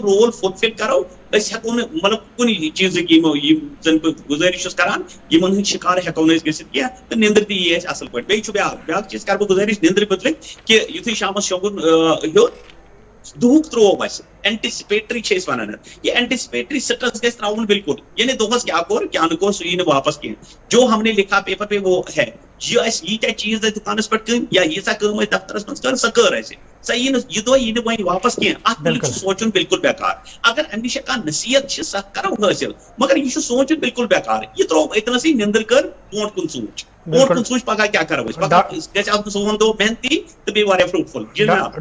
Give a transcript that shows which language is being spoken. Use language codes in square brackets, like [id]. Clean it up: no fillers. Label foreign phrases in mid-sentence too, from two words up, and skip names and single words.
[ks] رول فُلفِل کرو أسۍ ہٮ۪کو نہٕ مطلب کُنہِ چیٖزٕکۍ یِم زن بہٕ گُزٲرِش چھُس کران یِمن ہٕنٛدۍ شِکار ہٮ۪کو نہٕ أسۍ گٔژھِتھ کینٛہہ تہٕ نِندٕر تہِ یی اَسہِ اَصٕل پٲٹھۍ بیٚیہِ چھُ بیاکھ چیٖز کرٕ بہٕ گُزٲرِش نِندرِ مُتعلِق کہِ یُتھُے شامس شۄنٛگُن ہیوٚت دُہُک ترٛوو اَسہِ اینٹِسپیٹری چھِ أسۍ وَنان یہِ [en] anticipatory stress [ks] گژھِ ترٛاوُن بالکل یعنی دۄہس کیٛاہ کوٚر کیٛاہ نہٕ کوٚر سُہ یی نہٕ واپس کینٛہہ [ur] جو ہم نے لکھا پیپر پہ وہ ہے [ks] یہِ اَسہِ ییٖتیاہ چیٖز ٲسۍ دُکانس پٮ۪ٹھ کٕنۍ یا ییٖژاہ کٲم ٲسۍ دفترس منٛز کٔر سۄ کٔر اَسہِ سۄ یی نہٕ یہِ دۄہ یی نہٕ وۄنۍ واپس کینٛہہ اتھ مُتعلِق چھُ سونٛچُن بالکل بیکار اگر امہِ نِش کانٛہہ نصیحت چھِ سۄ کرو حٲصِل مگر یہِ چھُ سونٛچُن بالکل بیکار یہِ ترٛوو أتنسٕے نِندٕر کٔر برونٛٹھ کُن سونٛچ برونٛٹھ کُن سونٛچ پگاہ کیٛاہ کرو أسۍ پگاہ گژھِ آسُن سون دۄہ محنتی تہٕ بیٚیہِ واریاہ فروٗٹفُل جی جناب